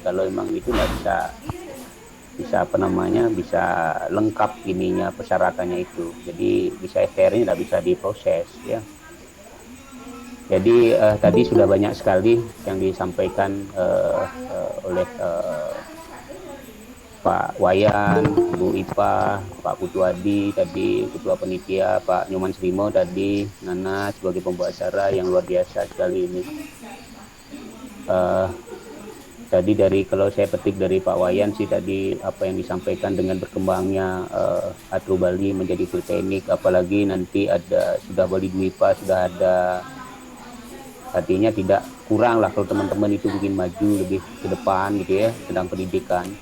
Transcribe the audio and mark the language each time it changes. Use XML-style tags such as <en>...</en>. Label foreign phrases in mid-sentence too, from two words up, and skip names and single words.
<id>Kalau memang itu nggak bisa bisa lengkap ininya persyaratannya itu. Jadi bisa STR-nya tidak bisa diproses ya. Jadi tadi sudah banyak sekali yang disampaikan oleh Pak Wayan, Bu Ipa, Pak Putu Adi tadi, Ketua Panitia, Pak Nyoman Srimo tadi, Nana sebagai pembawa acara yang luar biasa sekali ini. Tadi kalau saya petik dari Pak Wayan sih tadi apa yang disampaikan dengan berkembangnya Atro Bali menjadi politeknik, apalagi nanti sudah Bali Dwipa, sudah ada, artinya tidak kurang lah kalau teman-teman itu bikin maju lebih ke depan gitu ya tentang pendidikan.</id>